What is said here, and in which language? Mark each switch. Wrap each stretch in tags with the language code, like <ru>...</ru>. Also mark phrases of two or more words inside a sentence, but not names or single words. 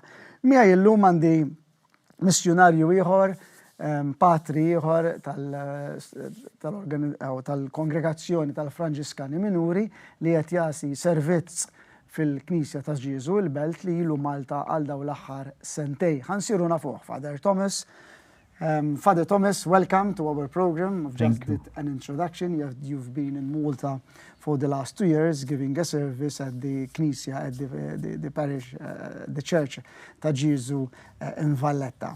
<mt>Miegħi llum għandi missjonarju ieħor patri ieħor tal-kongregazzjoni tal-Franġiskani Minuri li qed jagħti servizz fil-Knisja ta' Ġiesu il-Belt li ilu Malta għal dawn l-aħħar sentej. Ħansiru nafuh Father Thomas.</mt> <en>Father Thomas, welcome to our program. I've just did an introduction. You've been in Malta for the last 2 years giving a service at the Knisja, at the parish, the church ta' Ġiesu in Valletta.</en>